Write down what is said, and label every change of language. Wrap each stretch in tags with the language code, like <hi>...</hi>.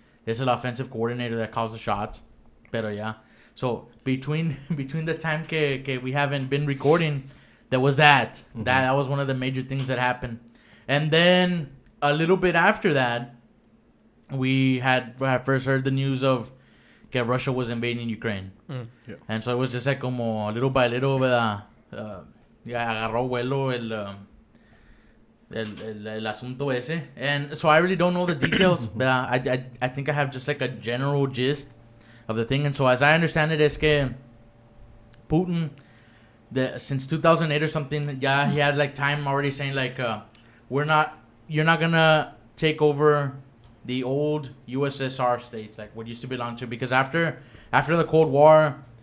<en>It's an offensive coordinator that calls the shots.</en> <es>Pero</es> <en>yeah. So between the time</en> <es>que</es> <en>we haven't been recording, there was that. That was one of the major things that happened. And then a little bit after that, we had first heard the news of that Russia was invading Ukraine. Yeah. And so it was just like</en> <es>como</es> <en>little by little,</en> <es>¿verdad? Agarró vuelo el asunto ese.</es> <en>And so I really don't know the details, but I think I have just like a general gist of the thing. And so as I understand it,</en> <es>es que</es> <en>Putin, since 2008 or something, yeah, he had like time already saying like, you're not gonna take over the old USSR states, like what used to belong to, because after the Cold War,</en>